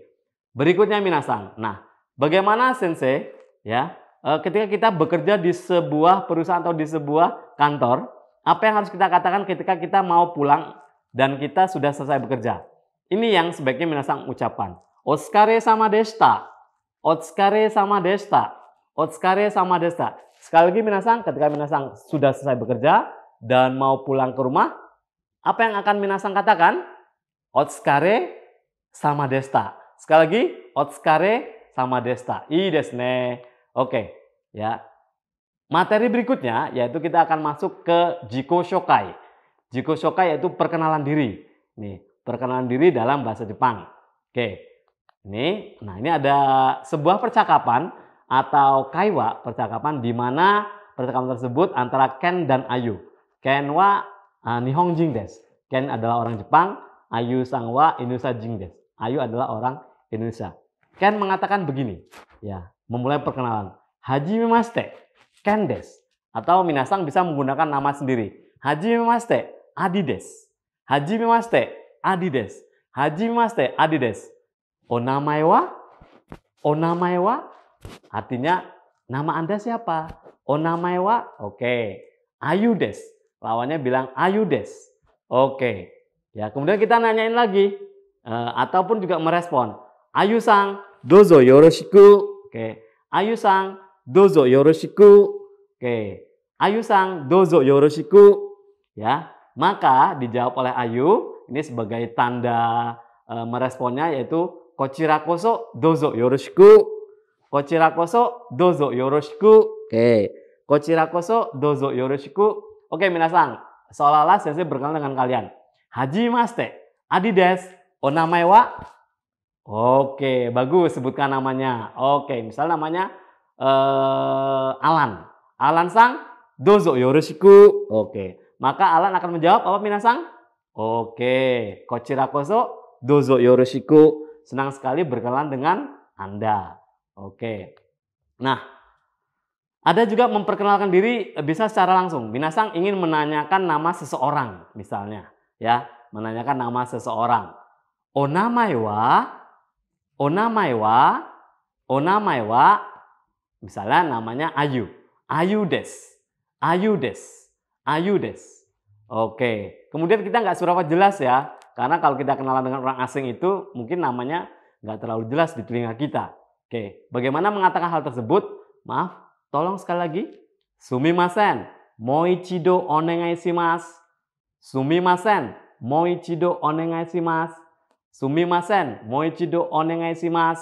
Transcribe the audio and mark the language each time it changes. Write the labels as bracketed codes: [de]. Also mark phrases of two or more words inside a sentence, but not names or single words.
[id] Berikutnya minasang. Nah, bagaimana sensei, ya, ketika kita bekerja di sebuah perusahaan atau di sebuah kantor, Apa yang harus kita katakan ketika kita mau pulang dan kita sudah selesai bekerja? Ini yang sebaiknya minasang ucapan. [ja] お疲れ様でした. お疲れ様でした. お疲れ様でした. [id] Sekali lagi minasang, ketika minasang sudah selesai bekerja dan mau pulang ke rumah, apa yang akan minasang katakan? [ja] お疲れ様でした. [id] Sekali lagi, [ja] お疲れ様でした. いいですね. [id] Oke, ya. Materi berikutnya yaitu kita akan masuk ke [ja] 自己紹介. 自己紹介 [id] yaitu perkenalan diri. Nih, perkenalan diri dalam bahasa Jepang. Oke. Ini ada sebuah percakapan atau kaiwa, percakapan di mana percakapan tersebut antara Ken dan Ayu. [ja] ケンは日本人です. [id] Ken adalah orang Jepang, [ja] アユさんはインドネシア人です. [id] Ayu adalah orang Indonesia. Ken mengatakan begini, ya, memulai perkenalan. [ja] はじめまして. ケンです. [id] Atau minasang bisa menggunakan nama sendiri. [ja] はじめまして、アディです。はじめまして、アディです. はじめまして、アディです. お名前は?お名前は? [id] Artinya, nama Anda siapa? [ja] お名前は?オーケー。アユです. [id] Lawannya bilang [ja] アユです. [id] Oke. Ya, kemudian kita nanyain lagi. Ataupun juga merespon. Ayu sang, [ja] どうぞよろしく. [id] Oke. [ja] アユさん, どうぞよろしく. [id] Oke. [ja] アユさん, どうぞよろしく. [id] Ya, maka dijawab oleh Ayu ini sebagai tanda meresponnya yaitu [ja] こちらこそどうぞよろしく. こちらこそどうぞよろしく. [id] Oke. [ja] こちらこそどうぞよろしく. [id] Oke, minasang. Seolah-olah saya berkenalan dengan kalian. [ja] はじめまして. アディです。お名前は? [id] Oke, bagus, sebutkan namanya. Oke, misal namanya Alan. [ja] アランさん, どうぞよろしく. [id] Oke, maka Alan akan menjawab apa minasang? Oke, [ja] こちらこそどうぞよろしく. [id] Senang sekali berkenalan dengan Anda. Oke. Nah, ada juga memperkenalkan diri bisa secara langsung. Minasang ingin menanyakan nama seseorang misalnya, ya, menanyakan nama seseorang. [ja] お名前は?お名前は? お名前は? [id] Misalnya namanya Ayu. [ja] アユです。アユです。アユです. [id] Oke. Kemudian kita nggak seberapa jelas ya. Karena kalau kita kenalan dengan orang asing itu mungkin namanya nggak terlalu jelas di telinga kita. Oke. Bagaimana mengatakan hal tersebut? Maaf, tolong sekali lagi. [ja] すみません. もう一度お願いします. すみません. もう一度お願いします。すみません、もう一度お願いします.